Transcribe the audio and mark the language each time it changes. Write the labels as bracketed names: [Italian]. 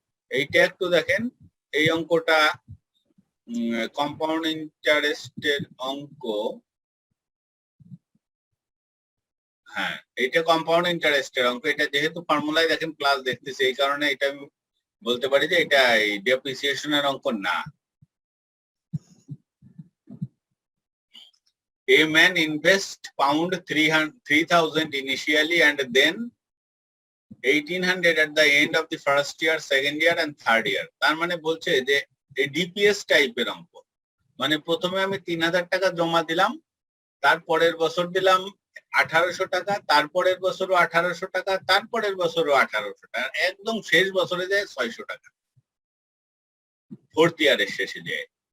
[Bangla] এইটা একটু দেখেন, এই অঙ্কটা কম্পাউন্ড ইন্টারেস্টের অঙ্ক। হ্যাঁ, এটা কম্পাউন্ড ইন্টারেস্টের অঙ্ক, এটা যেহেতু ফর্মুলায় দেখেন প্লাস দেখতেছি, এই কারণে এটা আমি বলতে পারি যে এটা ডেপ্রিসিয়েশনের অঙ্ক না। [English] A man invest pound 3,000 initially and then 1,800 at the end of the first year, second year and third year. [Bangla] তার মানে বলছে যে এই ডিপিএস টাইপের অঙ্ক, মানে প্রথমে আমি 3,000 টাকা জমা দিলাম, তারপরের বছর দিলাম 1,800 টাকা, তারপরের বছরও 1,800 টাকা, তারপরের বছরও 1,800 টাকা, একদম শেষ বছরে যায় 600 টাকা, ফোর্থ ইয়ারের শেষে যায়।